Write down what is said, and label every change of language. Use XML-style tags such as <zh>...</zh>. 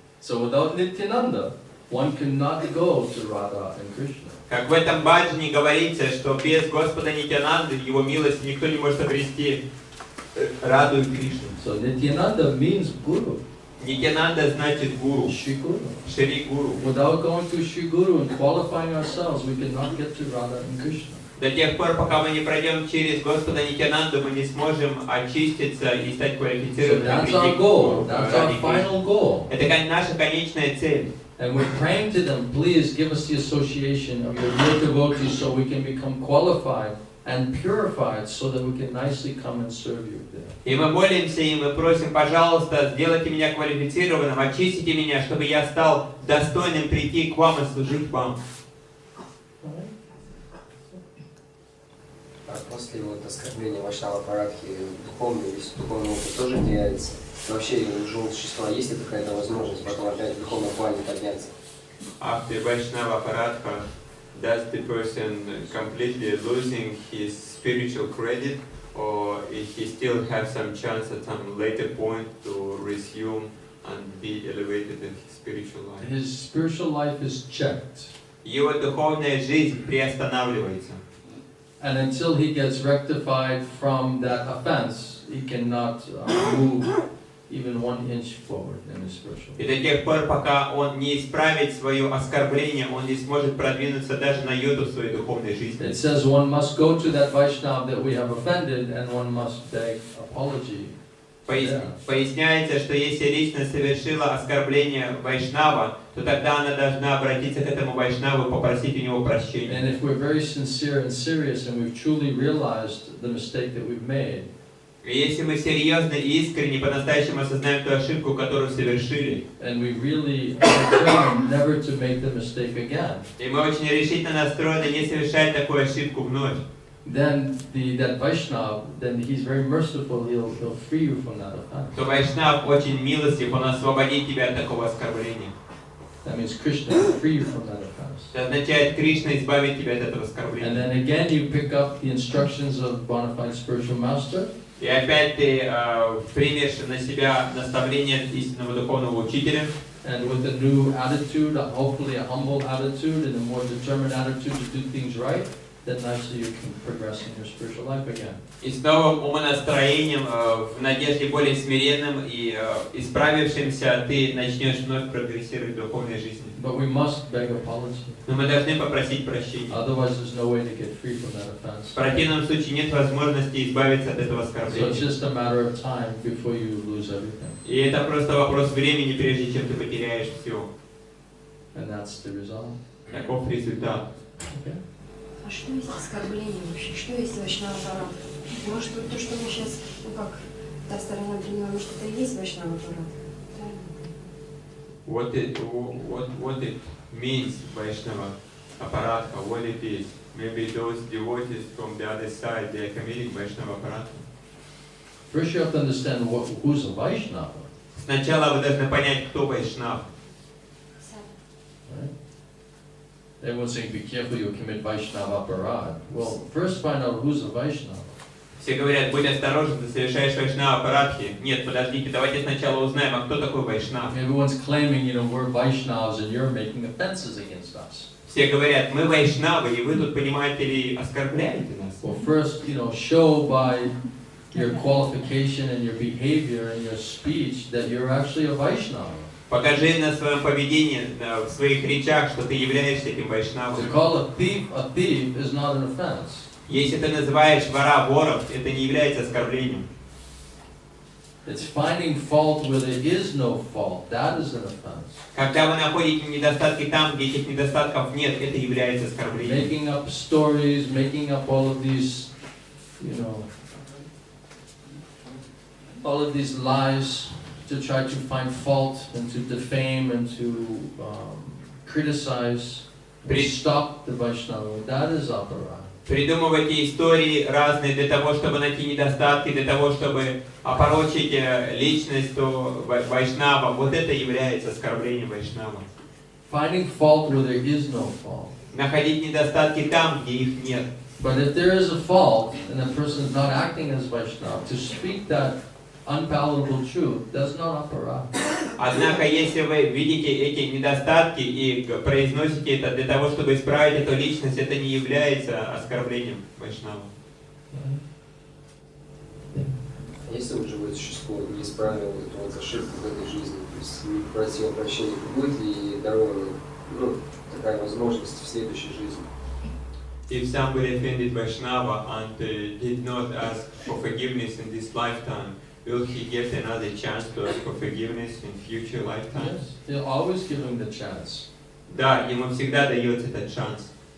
<en>So without Nityananda, one cannot go to Radha and Krishna.</en> <ru>Как в этом баджане говорится, что без Господа Нитьянанды, Его милости, никто не может обрести Раду и Кришну.</ru> <en>So Nityananda means Guru,</en> <ru>Нитьянанда значит гуру,</ru> <en>Shri Guru.</en> <ru>Шри Гуру.</ru> <en>Without going to Shri Guru and qualifying ourselves, we cannot get to Radha and Krishna.</en> <ru>До тех пор, пока мы не пройдем через Господа Нитьянанду, мы не сможем очиститься и стать</ru> <en>So</en> <ru>квалифицированными.</ru> <en>that's our goal. That's our final goal.</en> <ru>Это наша конечная цель.</ru> <en>And we're praying to them, please give us the association of your real devotees so we can become qualified and purified so that we can nicely come and serve you there.</en> <ru>И мы молимся, и мы просим, пожалуйста, сделайте меня квалифицированным, очистите меня, чтобы я стал достойным прийти к вам и служить вам. А после вот оскорбления Вайшнава Парадхи духовный опыт тоже теряется. Вообще у живого существа есть ли какая-то возможность потом опять в духовном плане подняться?</ru> <en>After Vaishnava Paradha, does the person completely losing his spiritual credit, or he still have some chance at some later point to resume and be elevated in his spiritual life? His spiritual life is checked.</en> <ru>Его духовная жизнь приостанавливается.</ru> <en>And until he gets rectified from that offense, he cannot move even 1 inch forward in his spiritual life.</en> <ru>И до тех пор, пока он не исправит свое оскорбление, он не сможет продвинуться даже на йоту в своей духовной жизни.</ru> <en>It says one must go to that Vaishnava that we have offended and one must beg apology.</en> <ru>Поясняется, что если личность совершила оскорбление Вайшнава, то тогда она должна обратиться к этому Вайшнаву и попросить у него прощения.</ru> <en>And if we're very sincere and serious and we've truly realized the mistake that we've made,</en> <ru>И если мы серьезно и искренне по-настоящему осознаем ту ошибку, которую совершили,</ru> <en>and we really determined never to make the mistake again,</en> <ru>и мы очень решительно настроены не совершать такую ошибку вновь,</ru> <en>then that Vaishnava, then he's very merciful, he'll free you from that offense.</en> <ru>то Вайшнав очень милостив, он освободит тебя от такого оскорбления.</ru> <en>That means Krishna will free you from that offense.</en> <ru>Это означает, Кришна избавит тебя от этого</ru> <en>And</en> <ru>оскорбления.</ru> <en>then again you pick up the instructions of bona fide spiritual master,</en> <ru>И опять ты примешь на себя наставление истинного духовного учителя,</ru> <en>and with a new attitude, hopefully a humble attitude and a more determined attitude to do things right, then nicely you can progress in your spiritual life again.</en> <ru>и с новым умонастроением, в надежде более смиренным и исправившимся, ты начнешь вновь прогрессировать в духовной жизни.</ru> <en>But we must beg apology.</en> <ru>Но мы должны попросить прощения.</ru> <en>Otherwise, there's no way to get free from that</en> <ru>В</ru> <en>offense.</en> <ru>противном случае нет возможности избавиться от этого</ru> <en>So it's</en> <ru>оскорбления.</ru> <en>just a matter of time before you lose everything.</en> <ru>И это просто вопрос времени, прежде чем ты потеряешь все.</ru> <en>And that's the result.</en> <ru>Таков результат.</ru> <en>Okay?</en> <ru>А что есть оскорбление вообще? Что есть Вайшнава Парадха? Может, вот то, что мы сейчас, та сторона приняла, может, это и есть Вайшнава Парадха?</ru> <en>what it means, Vaishnava Aparatha, what it is. Maybe those devotees from the other side, they are committing Vaishnava Aparatha. First you have to understand who's a Vaishnava.</en> <ru>Сначала вы должны понять, кто Вайшнав.</ru> <en>Right? Everyone's saying, be careful, you'll commit Vaishnava aparad. Well, first find out who's a Vaishnava.</en> <ru>Все говорят, будь осторожен, ты совершаешь Вайшнава Апарадхи. Нет, подождите, давайте сначала узнаем, а кто такой Вайшнав.</ru> <en>Everyone's claiming, we're Vaishnavas and you're making offenses against us.</en> <ru>Все говорят, мы Вайшнавы, и вы тут, понимаете ли, оскорбляете нас.</ru> <en>Well, first, show by your qualification and your behavior and your speech that you're actually a Vaishnava.</en> <ru>Покажи на своем поведении, в своих речах, что ты являешься этим Вайшнавом.</ru> <en>To call a thief is not an offense.</en> <ru>Если ты называешь вора вором, это не является оскорблением.</ru> <en>It's finding fault where there is no fault. That is an offense.</en> <ru>Когда вы находите недостатки там, где этих недостатков нет, это является оскорблением.</ru> <en>Making up stories, making up all of these, all of these lies to try to find fault and to defame and to criticize, stop the Vaishnava. That is aparad.</en> <ru>Придумывайте истории разные для того, чтобы найти недостатки, для того, чтобы опорочить личность Вайшнава. Вот это является оскорблением Вайшнава.</ru> <en>Finding fault where there is no fault.</en> <ru>Находить недостатки там, где их нет.</ru> <en>But if there is a fault and the person is not acting as Vaishnava, to speak that unpalatable truth, that's not aparad.</en> <ru>Однако, если вы видите эти недостатки и произносите это для того, чтобы исправить эту личность, это не является оскорблением Вайшнава. Если вот живое существо не исправило эту ошибку в этой жизни, то есть не просил прощения, будет ли дарована такая возможность в следующей жизни?</ru> <en>If somebody offended Vaishnava and did not ask for forgiveness in this lifetime, will he get another chance to ask for forgiveness in future lifetimes? Yes, he'll always give him the chance.</en> <ru>Да, ему всегда дается этот шанс.</ru>